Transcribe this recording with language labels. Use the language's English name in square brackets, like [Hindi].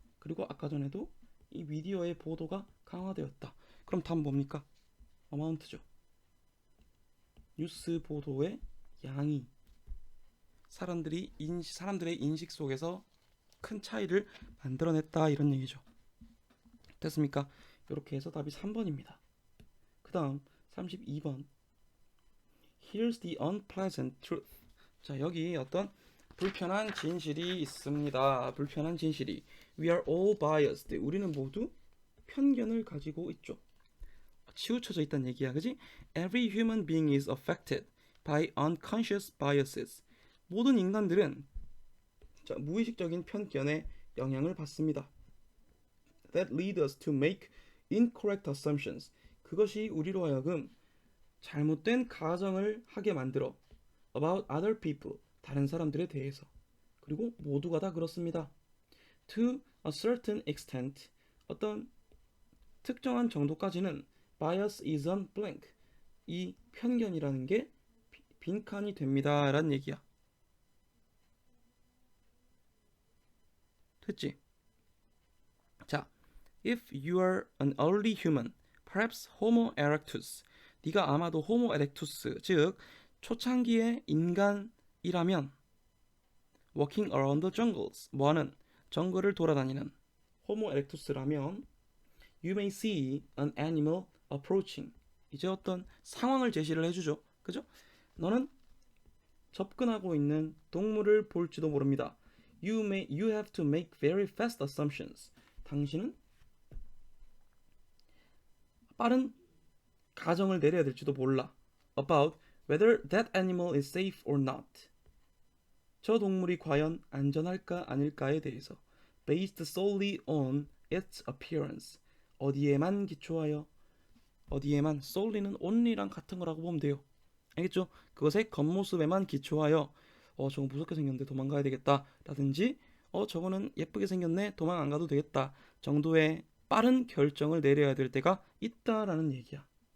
[Korean] 그리고 아까 전에도 이 미디어의 보도가 강화되었다. 그럼 다음 뭡니까? 어마운트죠. 뉴스 보도의 양이 사람들의 인식 속에서 큰 차이를 만들어냈다 이런 얘기죠. 됐습니까? 이렇게 해서 답이 3번입니다. 그 다음 [English] 32번 Here's the unpleasant truth. [Korean] 자, 여기 어떤 불편한 진실이 있습니다. 불편한 진실이 [English] We are all biased. [Korean] 우리는 모두 편견을 가지고 있죠. 치우쳐져 있다는 얘기야, 그지? [English] Every human being is affected by unconscious biases. [Korean] 모든 인간들은 무의식적인 편견에 영향을 받습니다. [English] That lead us to make incorrect assumptions. [Korean] 그것이 우리로 하여금 잘못된 가정을 하게 만들어 [English] about other people. [Korean] 다른 사람들에 대해서. 그리고 모두가 다 그렇습니다. [English] To a certain extent. [Korean] 어떤 특정한 정도까지는 [English] bias is on blank. [Korean] 이 편견이라는 게 빈칸이 됩니다. 라는 얘기야. 됐지? [English] 자, if you are an early human, perhaps Homo erectus. [Korean] 네가 아마도 Homo erectus, 즉 초창기의 인간이라면 [English] walking around the jungles, [Korean] 뭐하는? 정글을 돌아다니는 [English] Homo erectus라면 you may see an animal approaching. [Korean] 이제 어떤 상황을 제시를 해주죠. 그죠? 너는 접근하고 있는 동물을 볼지도 모릅니다. [English] You have to make very fast assumptions. [Korean] 당신은 빠른 가정을 내려야 될지도 몰라. [English] About whether that animal is safe or not. [Korean] 저 동물이 과연 안전할까 아닐까에 대해서. [English] Based solely on its appearance. [Korean] 어디에만 기초하여. 어디에만 solely는 only랑 같은 거라고 보면 돼요. 알겠죠? 그것의 겉모습에만 기초하여 저거 무섭게 생겼는데 도망가야 되겠다 라든지 저거는 예쁘게 생겼네 도망 안 가도 되겠다 정도의 빠른 결정을 내려야 될 때가 있다라는 얘기야.